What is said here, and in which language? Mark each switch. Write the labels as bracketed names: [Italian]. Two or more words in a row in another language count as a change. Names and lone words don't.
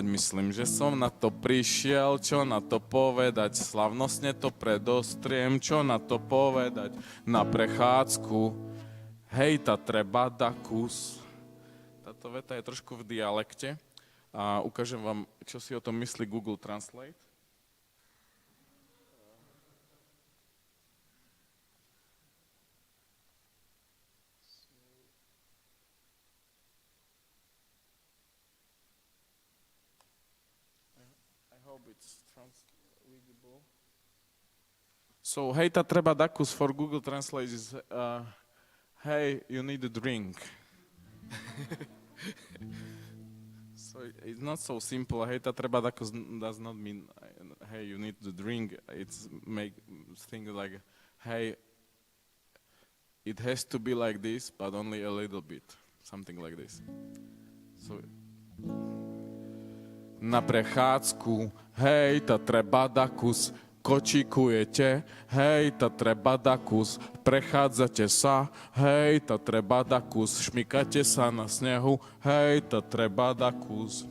[Slovak] Myslím, že som na to prišiel, čo na to povedať? Slavnostne to predostriem, čo na to povedať? Na prechádzku, hej, ta treba da kus. Táto veta je trošku v dialekte a ukážem vám, čo si o tom myslí Google Translate. [English] It's translatable. So, [Slovak] hey, ta treba dakus [English] for Google Translate is, hey, you need a drink. So it's not so simple. [Slovak] Hey, ta treba dakus [English] does not mean, hey, you need the drink. It's make things like, hey, it has to be like this, but only a little bit, something like this. So. [Slovak] Na prechádzku, hej, ta treba da kus, kočikujete, hej, ta treba da kus, prechádzate sa, hej, ta treba da kus, šmykate sa na snehu, hej, ta treba da kus.